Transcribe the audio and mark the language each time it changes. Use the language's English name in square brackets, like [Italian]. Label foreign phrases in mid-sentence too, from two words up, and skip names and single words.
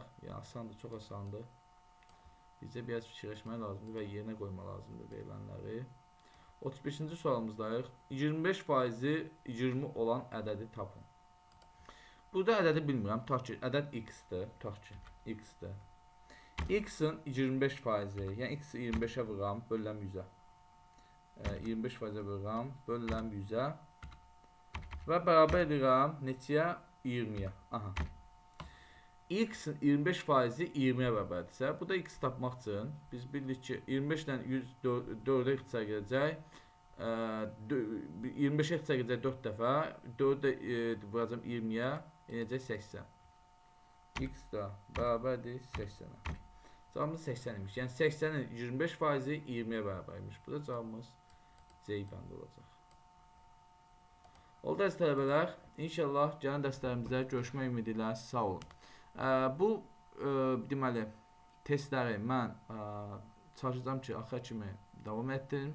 [Azerbaijani] Yəni, asandır, çox asandır. Bizə biraz fikirləşmək lazımdır və yerinə qoymaq lazımdır verilənləri. 35-ci sualımızdayıq. 25%-i 20 olan ədədi tapın. Burada ədədi bilmirəm. Tutaq ki, ədəd x-dir. Tutaq ki, x-dir. X-in 25%-i, yəni x-i 25-ə vururam, bölüləm 100-ə. 25%-ə vururam, bölüləm 100-ə. Və bərabər edirəm neçəyə? 20-yə. Aha. X-in 25%-i 20-yə bərabərdirsə, bu da x tapmaq üçün biz bildik ki, 25-dən 4-ə ixtisar gedəcək. 25-ə ixtisar gedəcək 4 dəfə. 4-də vuracam 20-yə, eləyəcək 80. X da bərabərdir 80-ə. Cavabımız 80 imiş. Yəni 80-in 25%-i 20-yə bərabər imiş. Bu da cavabımız C bəndi olacaq. Oldu əziz tələbələr, inşallah gələn dərslərimizdə görüşmək ümidi ilə sağ olun. Bu deməli testləri mən çalışacağam ki, axıra kimi davam etdirim.